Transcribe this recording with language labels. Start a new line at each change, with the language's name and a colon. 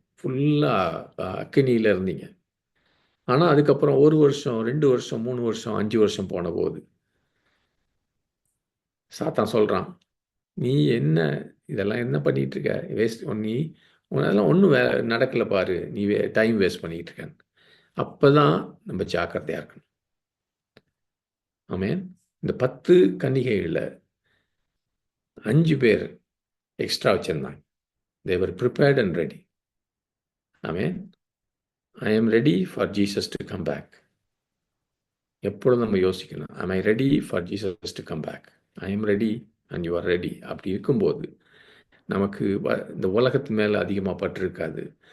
Tamil: ஃபுல்லாக அக்கினியில் இருந்தீங்க. ஆனால் அதுக்கப்புறம் 1 வருஷம் 2 வருஷம் 3 வருஷம் 5 வருஷம் போன போது சாத்தான் சொல்கிறான், நீ இதெல்லாம் என்ன பண்ணிகிட்டு இருக்க, வேஸ்ட், அதெல்லாம் ஒன்றும் நடக்கலை பாரு, நீ டைம் வேஸ்ட் பண்ணிக்கிட்டு இருக்கேன். அப்போ தான் நம்ம ஜாக்கிரதையாக இருக்கணும். ஆமென். இந்த 10 கன்னிகைகளில் 5 பேர் எக்ஸ்ட்ரா வச்சுருந்தாங்க.
English: they were prepared and ready. ஆமென். I am ready for Jesus to come back.
Tamil: எப்பொழுதும் நம்ம யோசிக்கணும்,
English: am I ready for Jesus to come back? I am ready and you are ready.
Tamil: அப்படி இருக்கும்போது நமக்கு இந்த உலகத்து மேலே அதிகமாக பற்றிருக்காது.